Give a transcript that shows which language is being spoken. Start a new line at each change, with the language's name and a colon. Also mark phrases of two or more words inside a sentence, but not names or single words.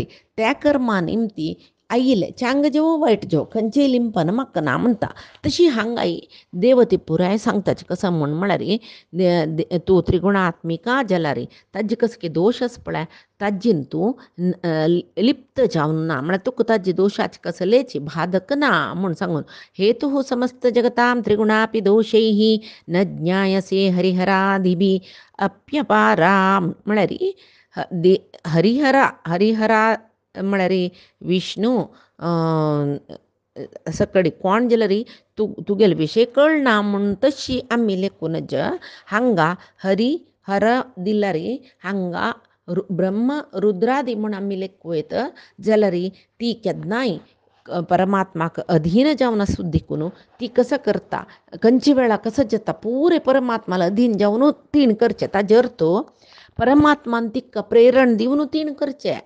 Konkani: त्या कर्मा निमती आयिल्ले चांग जेवो वायट जेवो खंयचेय लिंपन म्हाका ना म्हणटा तशी हांगाय देव ती पुराय सांगताची कसो म्हळ्यार तूं त्रिगुणात्मिका जाल्यार ताजे कसो की दोश आसा पळय ताजेन तूं लिप्त जावन ना म्हळ्यार तुका ताजे दोशाचे कसलेची बाधक ना म्हूण सांगून
Sanskrit: हेतु समस्त जगतां त्रिगुणापि दोषैः न ज्ञायसे हरिहरादिभिः अप्यपाराम
Konkani: म्हळ्यार हरिहरा म्हळ्यार विष्णू सकडी कोण जाल्यार तुगेले विशय कळना म्हूण तशी आमी लेखूनच हांगा हरी हर दिल्यार हांगा ब्रह्म रुद्रादी म्हूण आमी लेखूं येता जाल्यार ती केन्नाय परमात्माक अधीन जावन आसूं देखून ती कसं करता खंयच्या वेळा कसं जाता पुरे परमात्माला अधीन जावन तीण करचें ताजे अर्थ परमात्मान तिका प्रेरण दिवन तीण करचें